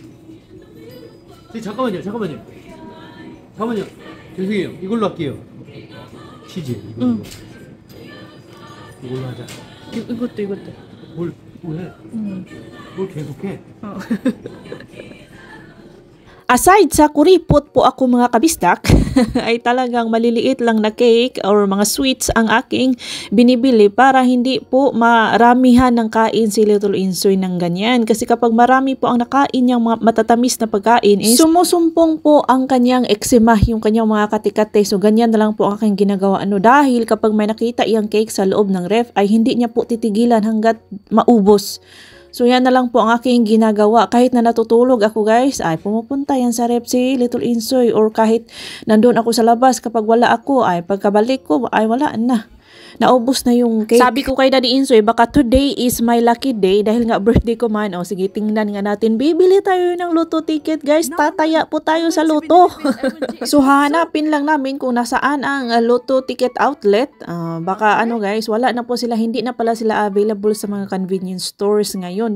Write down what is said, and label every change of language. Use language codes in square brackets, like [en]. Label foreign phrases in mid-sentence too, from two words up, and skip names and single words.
[ko] 잠깐만요. 죄송해요. 이걸로 할게요. 치즈. 이걸로. 이걸로 하자. 이것도. 뭘 해? 뭘 계속해? [tl] Aside sa kuripot po ako mga kabistak, ay talagang maliliit lang na cake or mga sweets ang aking binibili para hindi po maramihan ng kain si Little Insoy ng ganyan. Kasi kapag marami po ang nakain niyang mga matatamis na pagkain, sumusumpong po ang kanyang eczema, yung kanyang mga katikate. So ganyan na lang po ang aking ginagawa. Dahil kapag may nakita iyang cake sa loob ng ref, ay hindi niya po titigilan hanggat maubos. So yan na lang po ang aking ginagawa. Kahit na natutulog ako guys, ay pumupunta yan sa ref si Little Insoy, or kahit nandun ako sa labas, kapag wala ako, ay pagkabalik ko, ay wala na. naubos na yung cake. Sabi ko kay Daddy Insoy, baka [en] today is my lucky day [tl] dahil nga birthday ko man. O sige, tingnan nga natin. Bibili tayo ng loto ticket, guys. Tataya po tayo sa loto. So hanapin lang namin kung nasaan ang loto [en] ticket outlet. [tl] Baka ano guys, wala na po sila. Hindi na pala sila available sa mga [en] convenience stores [tl] ngayon.